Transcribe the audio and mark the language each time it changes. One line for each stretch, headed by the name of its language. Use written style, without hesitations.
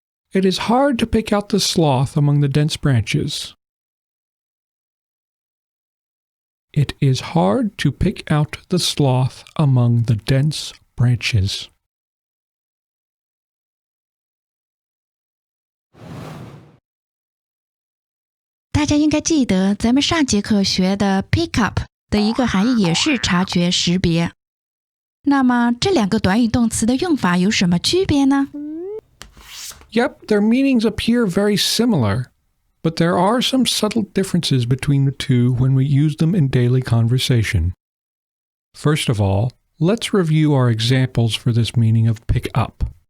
English: It is hard to pick out the sloth among the dense branches. It is hard to pick out the sloth among the dense branches.
Chinese: “大家应该记得，咱们上节课学的 pick up 的一个含义也是察觉、识别。那么这两个短语动词的用法有什么区别呢？
English: Yep, their meanings appear very similar, but there are some subtle differences between the two when we use them in daily conversation. First of all, let's review our examples for this meaning of pick up.